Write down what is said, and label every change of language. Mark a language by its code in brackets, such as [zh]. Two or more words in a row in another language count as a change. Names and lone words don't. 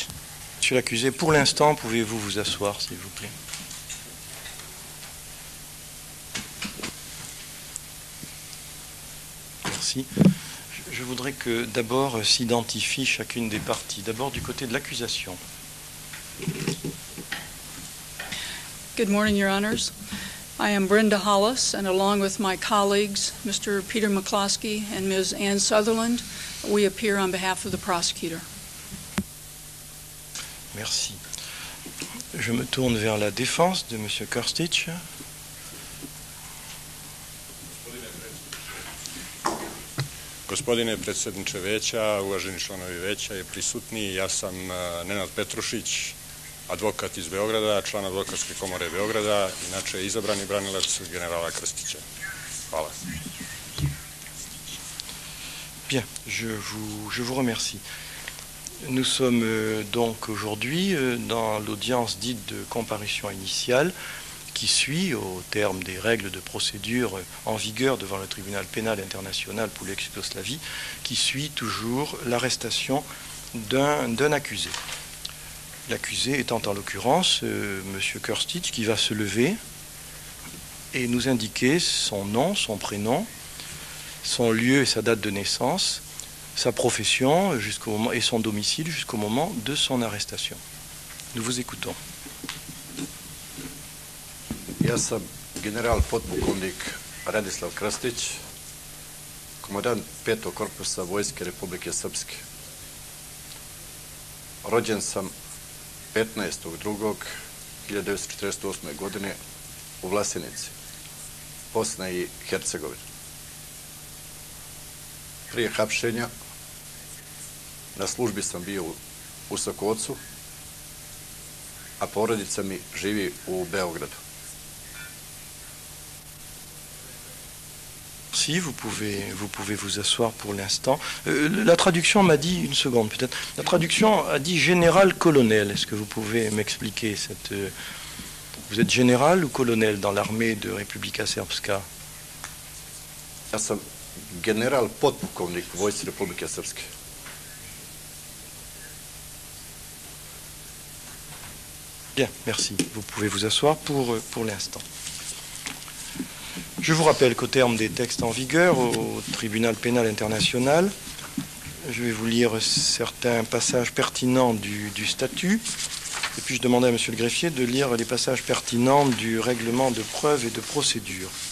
[fr] Monsieur l'accusé, pour l'instant, pouvez-vous vous asseoir, s'il vous plaît? Merci. Je voudrais que d'abord s'identifie chacune des parties. D'abord du côté de l'accusation. [en] Good morning, Your Honors. I am Brenda Hollis, and along with my colleagues, Mr. Peter McCloskey and Ms. Ann Sutherland, we appear on behalf of the prosecutor. [fr] Merci. Je me tourne vers la défense de M. Krstic. [sr] Gospodine predsjedniče veća, uvaženi članovi veća i prisutni, ja sam Nenad Petrušić, advokat iz Beograda, član advokatske komore Beograda, inače izabrani branilac generala Krstića. Hvala. [fr] Bien, je vous remercie. Nous sommes donc aujourd'hui dans l'audience dite de comparution initiale qui suit au terme des règles de procédure en vigueur devant le tribunal pénal international pour l'ex-Yougoslavie, qui suit toujours l'arrestation d'un accusé. L'accusé étant en l'occurrence M. Krstic, qui va se lever et nous indiquer son nom, son prénom, son lieu et sa date de naissance, sa profession jusqu'au moment, et son domicile jusqu'au moment de son arrestation. Nous vous écoutons. [sr] Ja sam general potpukovnik Radislav Krstic, komandant 5. korpusa Vojske Republike Srpske. Rođen sam 15.2.1948. godine u Vlasenici, Bosna i Hercegovina. Prije hapšenja na službi sam bio u Sokocu, a porodica mi živi u Beogradu. [fr] Si vous pouvez vous asseoir pour l'instant. La traduction m'a dit, une seconde peut-être, la traduction a dit général-colonel. Est-ce que vous pouvez m'expliquer cette... Vous êtes général ou colonel dans l'armée de Republika Srpska? [sr] Ja sam general potpukovnik Vojske Republike Srpske. [fr] Bien, merci. Vous pouvez vous asseoir pour l'instant. Je vous rappelle qu'au terme des textes en vigueur au tribunal pénal international, je vais vous lire certains passages pertinents du statut, et puis je demandais à monsieur le greffier de lire les passages pertinents du règlement de preuve et de procédure.